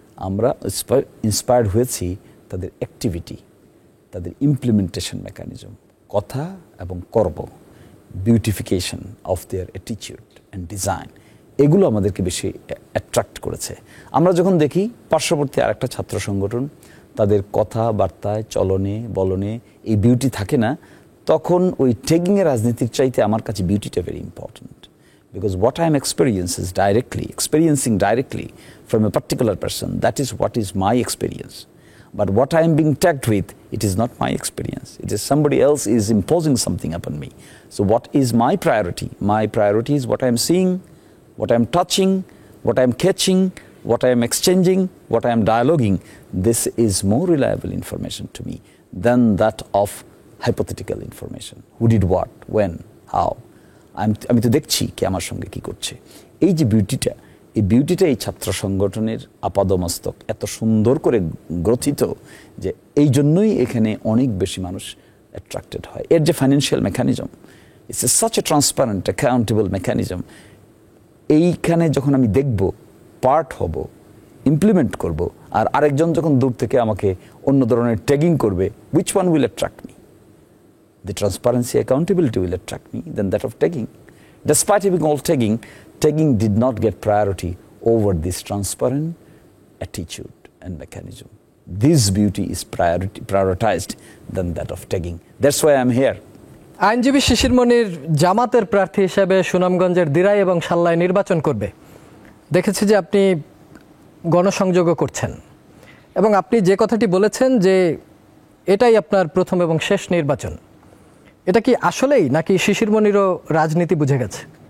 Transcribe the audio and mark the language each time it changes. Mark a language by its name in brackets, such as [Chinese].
[Bangla] আমরা ইন্সপায়ার্ড হয়েছি তাদের অ্যাক্টিভিটি, তাদের ইমপ্লিমেন্টেশন মেকানিজম, কথা এবং কর্ম, beautification of their attitude and design, এগুলো আমাদেরকে বেশি অ্যাট্রাক্ট করেছে। আমরা যখন দেখি পার্শ্ববর্তী আরেকটা ছাত্র সংগঠন, তাদের কথাবার্তায়, চলনে বলনে এই বিউটি থাকে না, তখন ওই ট্যাগিংয়ের রাজনীতির চাইতে আমার কাছে বিউটিটা very important. [English] Because what I am experiencing directly from a particular person, that is what is my experience. But what I am being tagged with, it is not my experience. It is somebody else is imposing something upon me. So what is my priority? My priority is what I am seeing, what I am touching, what I am catching, what I am exchanging, what I am dialoguing. This is more reliable information to me than that of hypothetical information. Who did what, when, how. [Bangla] আমি তো দেখছি কে আমার সঙ্গে কি করছে। এই যে বিউটিটা, এই ছাত্র সংগঠনের আপাদমস্তক এত সুন্দর করে গ্রথিত যে এই জন্যই এখানে অনেক বেশি মানুষ অ্যাট্রাক্টেড হয়। এর যে [English] Financial mechanism, it's such a transparent accountable mechanism. [Bangla] এইখানে যখন আমি দেখব, পার্ট হব, ইমপ্লিমেন্ট করব, আর আরেকজন যখন দূর থেকে আমাকে অন্য ধরনের ট্যাগিং করবে, [English] which one will attract me? The transparency, accountability will attract me than that of tagging. Despite having all tagging did not get priority over this transparent attitude and mechanism. This beauty is prioritized than that of tagging. That's why I'm here. [Bangla] আইনজীবী শিশির মনির জামাতের প্রার্থী হিসেবে সুনামগঞ্জের দিরাই এবং সাল্লায় নির্বাচন করবে। দেখেছি যে আপনি গণসংযোগও করছেন এবং আপনি যে কথাটি বলেছেন যে এটাই আপনার প্রথম এবং শেষ নির্বাচন, এটা কি আসলেই নাকি শিশির মনিরও রাজনীতি বুঝে গেছে?